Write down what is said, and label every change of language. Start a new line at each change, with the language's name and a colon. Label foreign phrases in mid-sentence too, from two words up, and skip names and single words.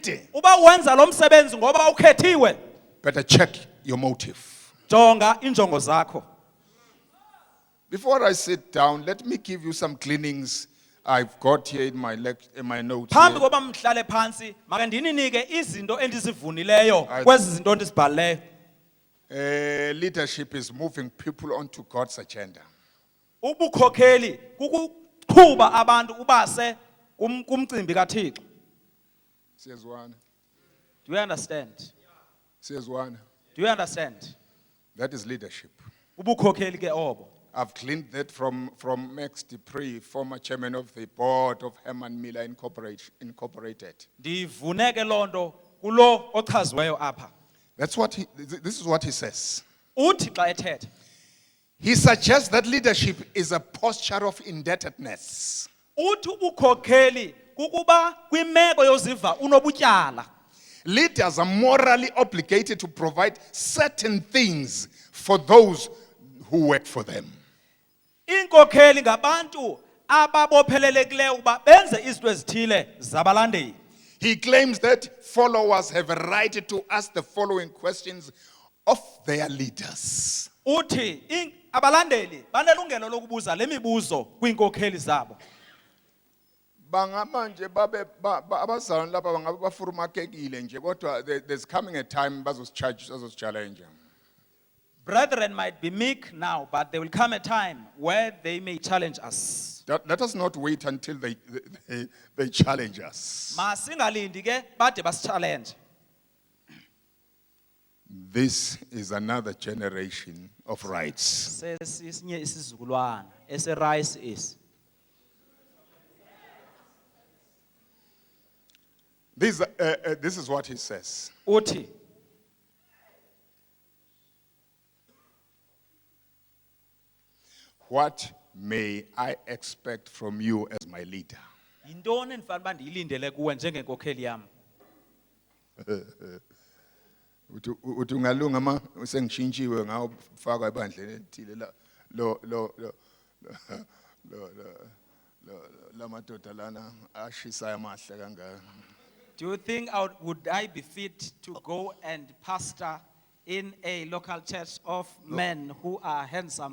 Xhosa: Uba wenza lo msebenzi ngoba ukhethiwe,
English: better check your motive.
Xhosa: jonga injongo zakho.
English: Before I sit down, let me give you some cleanings I've got here in my notes.
Xhosa: Phambi
English: Here.
Xhosa: koba mhlale phansi, make ndininike izinto endizivunileyo I- kwezi zinto ndizibhalileyo.
English: Leadership is moving people onto God's agenda.
Xhosa: Ubukhokheli kukuqhuba abantu ubase kumcimbi kaThixo. Siyezwana.
English: Do you understand?
Xhosa: Siyezwana.
English: Do you understand? That is leadership.
Xhosa: Ubukhokheli ke obo.
English: I've cleaned that from Max Dupree, former chairman of the board of Herman Miller Incorporated.
Xhosa: Ndivune ke lonto kulo ochaziweyo apha.
English: This is what he says.
Xhosa: Uthi xa ethetha,
English: He suggests that leadership is a posture of indebtedness.
Xhosa: uthi ubukhokheli kukuba kwimeko yoziva unobutyala.
English: Leaders are morally obligated to provide certain things for those who work for them.
Xhosa: Inkokheli ngabantu ababophelelekileyo ukuba benze izinto ezithile zabalandeli.
English: He claims that followers have a right to ask the following questions of their leaders.
Xhosa: Uthi abalandeli banelungelo lokubuza le mibuzo kwiinkokheli zabo.
Zulu: Bangamanje abazalwane lapha bangabe bafurumakekile nje kodwa
English: there's coming a time
Zulu: bazosichallenge.
English: Brethren might be meek now, but there will come a time where they may challenge us. Let us not wait until they challenge us.
Xhosa: Masingalindi ke bade basi-challenge.
English: This is another generation of rights.
Xhosa: Sesinye isizukulwana ese-rice is.
English: This is what he says.
Xhosa: Uthi
English: What may I expect from you as my leader?
Xhosa: yintoni endifanele uba ndiyilindele kuwe njengenkokheli yam?
Zulu: Uthi ungalunga ma sengishintshiwe ngawo fakwa ebandleni elithile la madoda lana ashisa amahle kangaka.
English: Do you think would I be fit to go and pastor in a local church of men who are handsome?